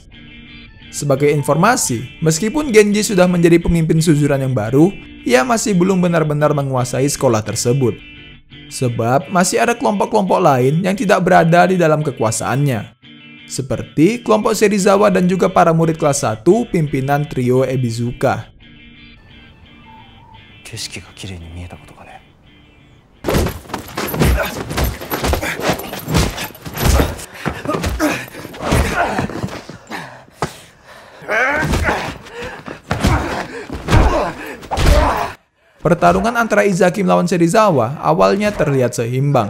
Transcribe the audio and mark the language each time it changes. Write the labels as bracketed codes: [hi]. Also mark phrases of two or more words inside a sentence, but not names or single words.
[id] Sebagai informasi, meskipun Genji sudah menjadi pemimpin Suzuran yang baru, ia masih belum benar-benar menguasai sekolah tersebut. Sebab masih ada kelompok-kelompok lain yang tidak berada di dalam kekuasaannya. Seperti kelompok Serizawa dan juga para murid kelas 1 pimpinan trio Ebizuka. [ja] 景色が綺麗に見えたことかね。 [id] Pertarungan antara Izaki melawan Serizawa awalnya terlihat seimbang.